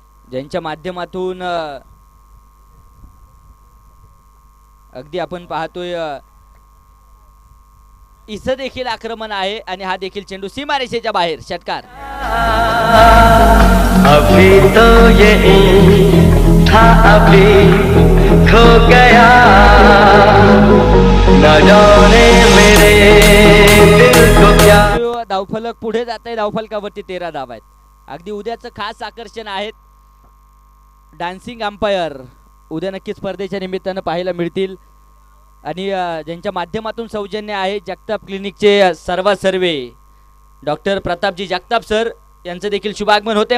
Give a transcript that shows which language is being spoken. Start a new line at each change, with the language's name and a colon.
Marathi: ज्यांच्या माध्यमातून अगदी आपण पाहतोय इथं देखील आक्रमण आहे आणि हा देखील चेंडू सीमारेषेच्या बाहेर. षटकार.
Hindi: अभी तो ये था अभी खो गया न जाने मेरे दिल को क्या.
Marathi: धावफलक पुढे जात आहे. धावफलकावरती 13 धावा आहेत. अगदी उद्याचं खास आकर्षण आहेत डान्सिंग अंपायर. उद्या नक्कीच स्पर्धेच्या निमित्तानं पाहायला मिळतील आणि ज्यांच्या माध्यमातून सौजन्य आहे जगताप क्लिनिकचे सर्वे डॉक्टर प्रतापजी जगताप सर यांचं देखील शुभागमन होते.